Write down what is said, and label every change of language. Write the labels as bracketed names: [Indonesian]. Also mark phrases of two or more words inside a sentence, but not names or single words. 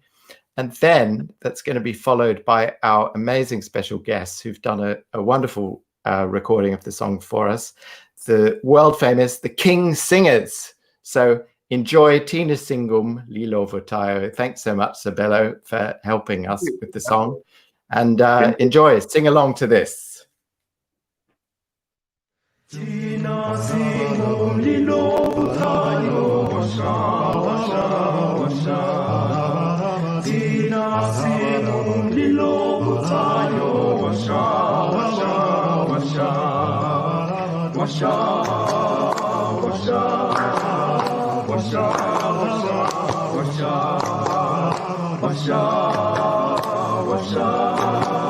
[English] And then that's going to be followed by our amazing special guests who've done a wonderful recording of the song for us, the world famous The King Singers. So enjoy Thina Singumlilo Ovuthayo. Thanks so much, Sabelo, for helping us with the song. And enjoy, sing along to this. [Zulu] Thina Singumlilo Ovuthayo, washa, washa, washa. Thina Singumlilo Ovuthayo, washa, washa, washa. Washa, washa, washa, washa, washa, washa, washa.